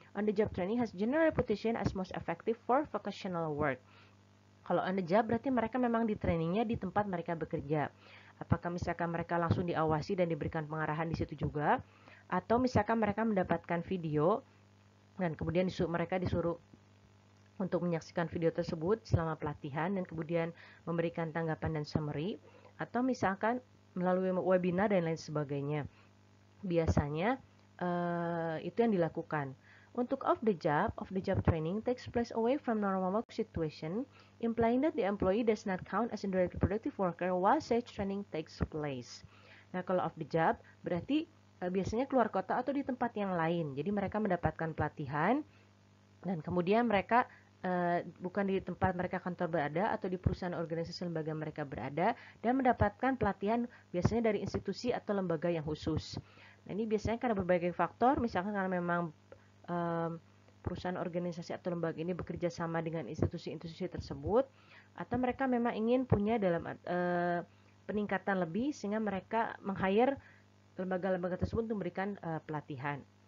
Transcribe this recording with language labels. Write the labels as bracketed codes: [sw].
[en] On the job training has general reputation as most effective for vocational work. [id] Kalau on the job berarti mereka memang di trainingnya di tempat mereka bekerja. Apakah misalkan mereka langsung diawasi dan diberikan pengarahan di situ juga, atau misalkan mereka mendapatkan video dan kemudian mereka disuruh untuk menyaksikan video tersebut selama pelatihan dan kemudian memberikan tanggapan dan summary, atau misalkan melalui webinar dan lain sebagainya. Biasanya itu yang dilakukan. Untuk [en] off the job training takes place away from normal work situation, implying that the employee does not count as a directly productive worker while such training takes place. [id] Nah, kalau off the job berarti biasanya keluar kota atau di tempat yang lain. Jadi mereka mendapatkan pelatihan dan kemudian mereka bukan di tempat mereka kantor berada atau di perusahaan organisasi lembaga mereka berada dan mendapatkan pelatihan biasanya dari institusi atau lembaga yang khusus. Nah, ini biasanya karena berbagai faktor, misalkan karena memang perusahaan organisasi atau lembaga ini bekerja sama dengan institusi-institusi tersebut, atau mereka memang ingin punya dalam peningkatan lebih sehingga mereka meng-hire lembaga-lembaga tersebut untuk memberikan pelatihan.